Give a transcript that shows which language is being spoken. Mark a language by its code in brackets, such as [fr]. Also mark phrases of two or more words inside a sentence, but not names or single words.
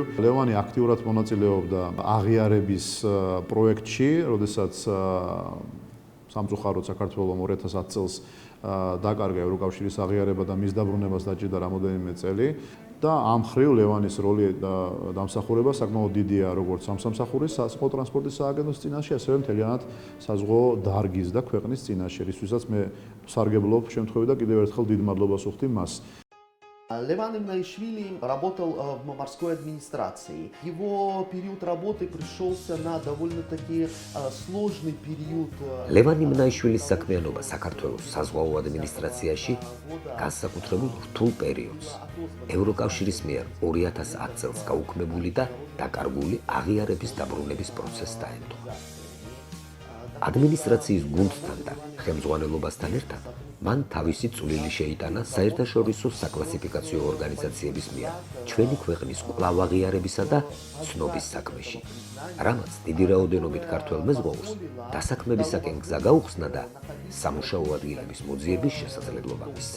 [ka] ლევანი აქტიურად მონაწილეობდა აღიარების პროექტში, როდესაც სამწუხაროდ საქართველოს 2010 წელს დაკარგა ევროკავშირის აღიარება და მის დაბრუნებას დაჭირდა რამოდენიმე წელი. და ამ ხრივ ლევანის როლი და დამსახურება საკმაოდ დიდია როგორც სამსახურის საზღვაო ტრანსპორტის სააგენტოს წინაშე, ასევე მთლიანად საზღვაო დარგის და ქვეყნის წინაშე, რისთვისაც მე სარგებლობ შემთხვევით და კიდევ ერთხელ დიდ მადლობას ვუხდი მას. [ru] Леван Имнаишвили работал в морской администрации. Его период работы пришелся на довольно-таки сложный период. [ka] ლევან იმნაიშვილის საქმიანობა საქართველოს საზღვაო ადმინისტრაციაში განსაკუთრებულ რთულ პერიოდს ევროკავშირის მიერ 2010 წელს გაუქმებული და დაკარგული აღიარების დაბრუნების პროცესს დაემთხვა. ადმინისტრაციის გუნდთან და ხელმძღვანელობასთან ერთად მან თავისი წვლილი შეიტანა საერთაშორისო საკლასიფიკაციო ორგანიზაციების მიერ ჩვენი ქვეყნის კვლავ აღიარებისა და ცნობის საქმეში, რამაც დიდი რაოდენობით ქართველ მეზღვაურს დასაქმებისაკენ გზა გაუხსნა და სამუშაო ადგილების მოძიების შესაძლებლობა მისცა.